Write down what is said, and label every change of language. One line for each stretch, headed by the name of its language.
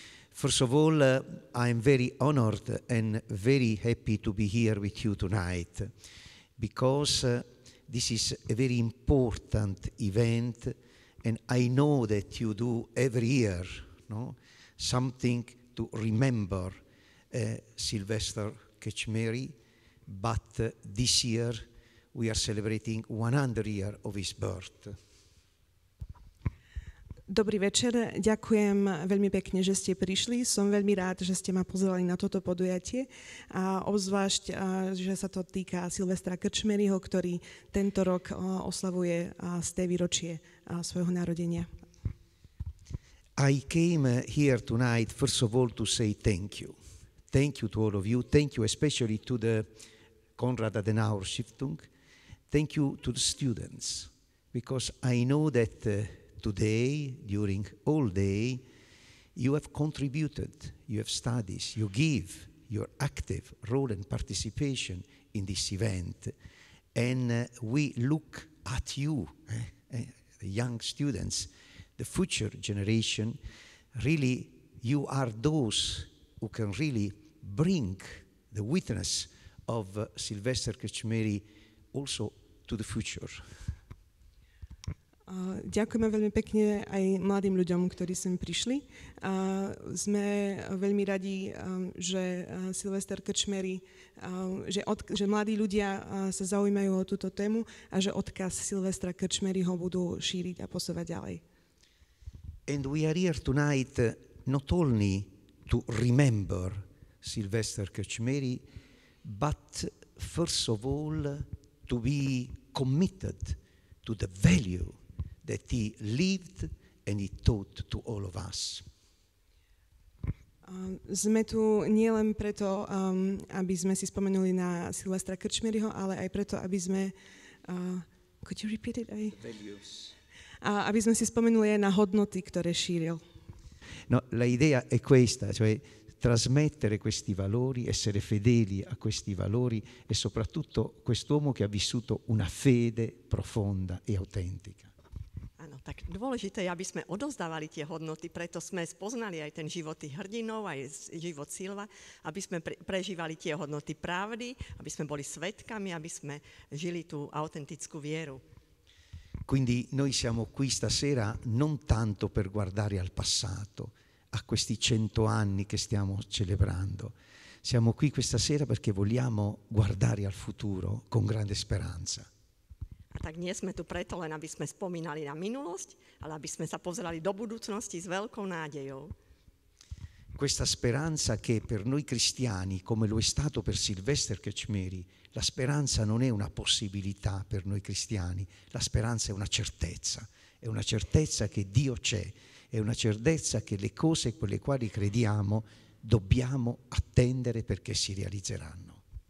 English: First of all, I'm very honored and very happy to be here with you tonight, because this is a very important event, and I know that you do every year, no, something to remember Silvester Krčmery, but this year we are celebrating 100 years of his birth.
Slovak: Dobrý večer, ďakujem veľmi pekne, že ste prišli. Som veľmi rád, že ste ma pozvali na toto podujatie, a obzvlášť, že sa to týka Silvestra Krčmeryho, ktorý tento rok oslavuje z té výročie svojho narodenia.
English: I came here tonight, first of all, to say thank you. Thank you to all of you. Thank you especially to the Konrad Adenauer Stiftung. Thank you to the students, because I know that today, during all day, you have contributed, you have studied, you give your active role and participation in this event. And we look at you, the young students, the future generation. Really, you are those who can really bring the witness of Silvester Krčmery also to the future.
Slovak: Ďakujeme veľmi pekne aj mladým ľuďom, ktorí sem prišli. Sme veľmi radi, že Silvester Krčmery, že mladí ľudia sa zaujímajú o túto tému a že odkaz Silvestra Krčmeryho budú šíriť a posúvať ďalej.
English: And we are here tonight not only to remember Sylvester Krčmery, but first of all to be committed to the value that he lived and he taught to all of us.
Slovak: Sme tu nielen preto, aby sme si spomenuli na Silvestra Krčmeryho, ale aj preto, aby sme...
English: could you repeat it? Values.
Slovak: Aby sme si spomenuli aj na hodnoty, ktoré šíril.
Italian: No, la idea è questa, cioè trasmettere questi valori, essere fedeli a questi valori e soprattutto quest'uomo che ha vissuto una fede profonda e autentica.
Slovak: Áno, tak dôležité je, aby sme odovzdávali tie hodnoty, preto sme spoznali aj ten život tých hrdinov, aj život Silva, aby sme prežívali tie hodnoty pravdy, aby sme boli svedkami, aby sme žili tú autentickú vieru.
Italian: Quindi noi siamo qui stasera non tanto per guardare al passato, a questi 100 anni che stiamo celebrando. Siamo qui questa sera perché vogliamo guardare al futuro con grande speranza.
Slovak: A tak nie sme tu preto len, aby sme spomínali na minulosť, ale aby sme sa pozerali do budúcnosti s veľkou nádejou.
Italian: Questa speranza che per noi cristiani, come lo è stato per Sylvester Krčmery, la speranza non è una possibilità per noi cristiani, la speranza è una certezza che Dio c'è, è una certezza che le cose per le quali crediamo dobbiamo attendere perché si realizzeranno.